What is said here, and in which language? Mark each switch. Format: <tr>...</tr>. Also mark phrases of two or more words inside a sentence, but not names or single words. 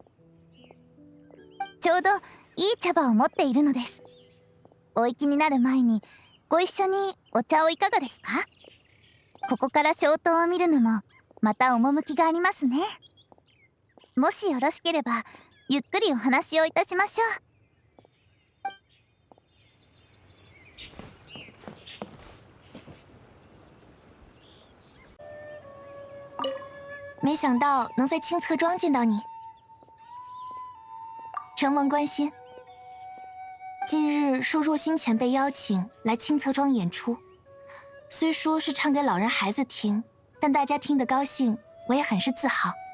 <ja>ちょうどいい茶葉を持っているのです。お行きになる前にご一緒にお茶をいかがですか？ここから消灯を見るのもまた趣がありますね。もしよろしければゆっくりお話をいたしましょう。</ja> <zh>没想到能在清侧庄见到你，承蒙关心。近日受若心前辈邀请来清侧庄演出，虽说是唱给老人孩子听，但大家听得高兴，我也很是自豪。</zh>